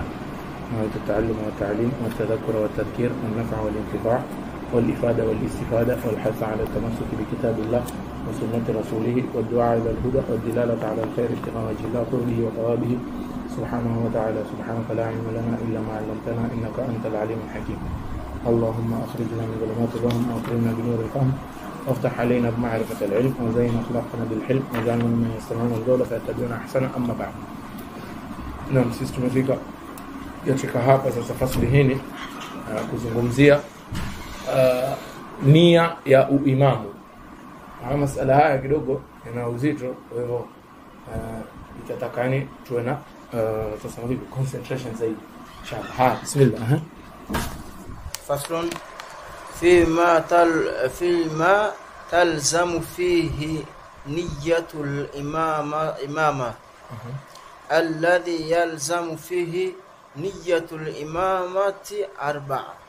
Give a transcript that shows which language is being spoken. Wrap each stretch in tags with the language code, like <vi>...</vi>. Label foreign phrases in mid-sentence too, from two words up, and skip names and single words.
<ar>نهاية التعلم والتعليم والتذكر والتذكير والنفع والانتفاع والإفادة والاستفادة والحث على التمسك بكتاب الله وسنة رسوله والدعاء إلى الهدى والدلالة على الخير ابتغاء وجه الله قربه وثوابه سبحانه وتعالى. سبحانك لا علم لنا إلا ما علمتنا إنك أنت العليم الحكيم. اللهم أخرجنا من ظلمات الوهم وأكرمنا بنور الفهم وافتح علينا بمعرفة العلم وزين أخلاقنا بالحلم وجعلنا ممن يستمعون القول فيتبعون أحسنه. أما بعد.</ar> <sw>Naam, sisi tumefika katika hapa sasa fasli hii kuzungumzia nia ya uimamu. Masala haya kidogo yana uzito, kwa hivyo itatakani tuwe na tuseme hivi concentration zaidi.</sw> <ar>إن شاء الله. بسم الله. فصل فيما تلزم فيه نية الإمامة الذي يلزم فيه نية الإمامة 4:</ar>